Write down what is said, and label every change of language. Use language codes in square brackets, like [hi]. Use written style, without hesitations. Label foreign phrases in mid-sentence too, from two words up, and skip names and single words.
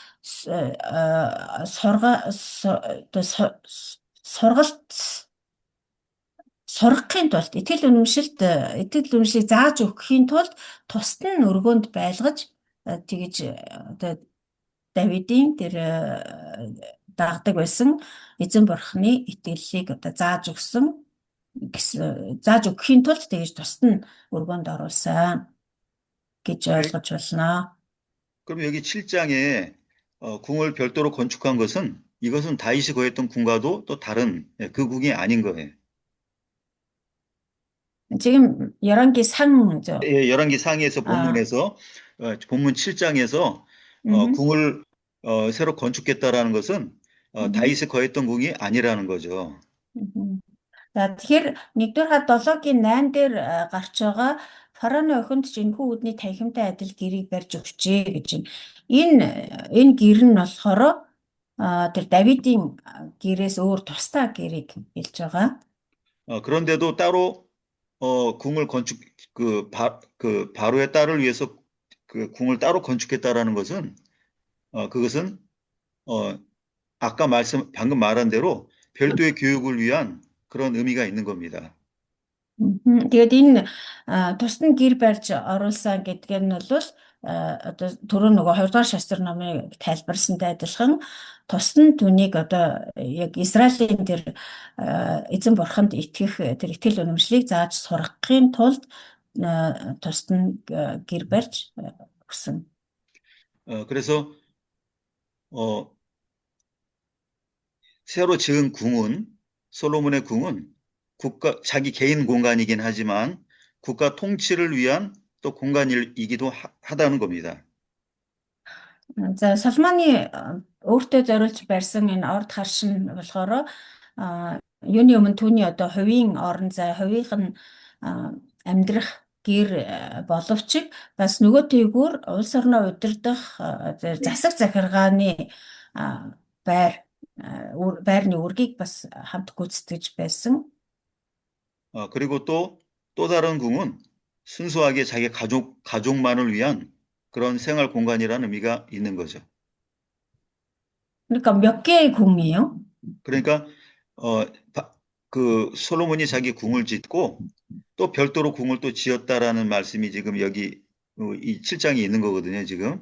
[mn] сургалт сургахын тулд итгэл үнэмшлийг зааж өгөхийн тулд тусад нь өргөөнд байлгаж тэгэж одоо Давидын тэр дагдаг байсан эзэн бурхны итгэлийг одоо зааж өгөхийн тулд тэгэж тусад нь өргөөнд оруулсан гэж ойлгож байна. [ko] 그럼 여기 7장에 궁을 별도로 건축한 것은 이것은 다윗이 거했던 궁과도 또 다른 그 궁이 아닌 거예요. 지금 열왕기 상죠. 예, 열왕기 상에서 본문에서 본문 7장에서 궁을 새로 건축했다라는 것은 다윗이 거했던 궁이 아니라는 거죠. [mn] За тэгэхээр 1-р хад 7-гийн 8 дээр гарч байгаа фараоны охинд ч энэхүү үүдний танхимтай адил гэрийг барьж өгчээ гэж байна. Энэ гэр нь болохоор тэр Давидын гэрээс өөр тусдаа гэрийг хэлж байгаа. [ko] 그런데도 따로 궁을 바로의 딸을 위해서 그 궁을 따로 건축했다라는 것은 그것은 아까 방금 말한 대로 별도의 교육을 위한 그런 의미가 있는 겁니다. [mn] Тэгээд энэ тусад гэр барьж оруулсан гэдгээр нь бол одоо түрүү нөгөө 2-р шастрын номыг тайлбарсантай адилхан тусад нь түүнийг одоо яг Израилийн тэр эзэн бурханд итгэх тэр итгэл үнэмшлийг зааж сургахын тулд тусад нь гэр барьж өгсөн. [ko] 그래서 새로 지은 솔로몬의 궁은 자기 개인 공간이긴 하지만 국가 통치를 위한 또 공간이기도 하다는 겁니다. [mn] За Соломоны өөртөө зориулж барьсан энэ орд харш нь болохоор юуны өмнө түүний одоо хувийн орон зай, хувийнх нь амьдрах гэр боловч бас нөгөө тийгүүр улс орноо удирдах засаг захиргааны байрны үргийг бас хамт гүйцэтгэж байсан. [ko] 그리고 또 다른 궁은 순수하게 자기 가족만을 위한 그런 생활 공간이라는 의미가 있는 거죠. 그러니까 몇 개의 궁이에요? 그러니까 그 솔로몬이 자기 궁을 짓고 또 별도로 궁을 또 지었다라는 말씀이 지금 여기 이 7장에 있는 거거든요, 지금.